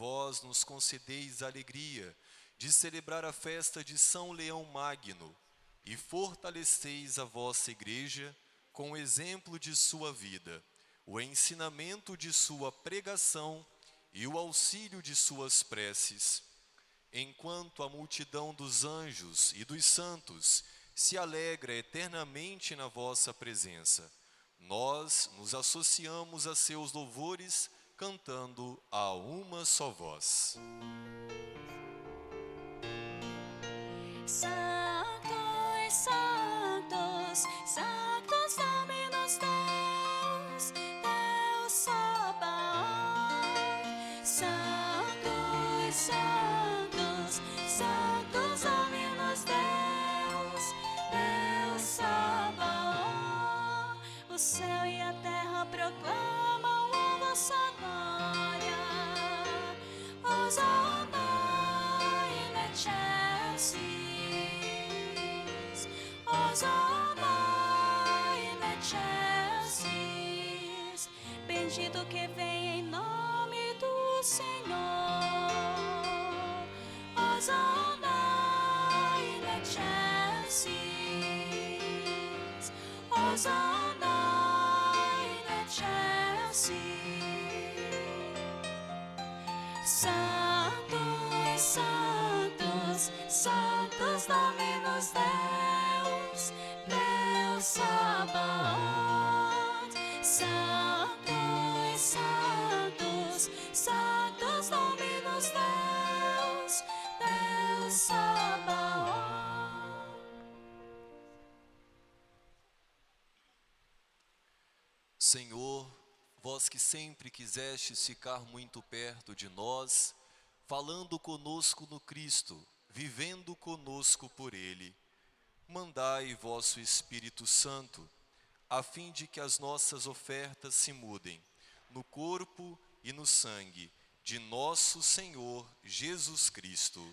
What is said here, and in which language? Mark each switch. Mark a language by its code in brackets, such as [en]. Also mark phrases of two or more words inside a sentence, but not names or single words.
[pt] vós nos concedeis a alegria de celebrar a festa de São Leão Magno e fortaleceis a vossa Igreja com o exemplo de sua vida, o ensinamento de sua pregação e o auxílio de suas preces, enquanto a multidão dos anjos e dos santos se alegra eternamente na vossa presença. Nós nos associamos a seus louvores, cantando a uma só voz. Santos, santos, santos [la] Dominus Deus, Deus Sabaoth. [pt] Santos, santos, santos [la] Dominus Deus, Deus Sabaoth. [pt] O céu e a terra proclamam a vossa glória. [la] Hosana in excelsis, Hosana in excelsis. [pt] Bendito que vem em nome do Senhor. [la] Hosana in excelsis, Hosana in excelsis. [pt] Santos, santos, santos [la] Dominus Deus, Deus Sabaoth. [pt] Santos, santos, santos [la] Dominus Deus, Deus Sabaoth. [pt] Senhor, vós que sempre quisestes ficar muito perto de nós, falando conosco no Cristo, vivendo conosco por Ele, mandai vosso Espírito Santo, a fim de que as nossas ofertas se mudem no corpo e no sangue de nosso Senhor Jesus Cristo.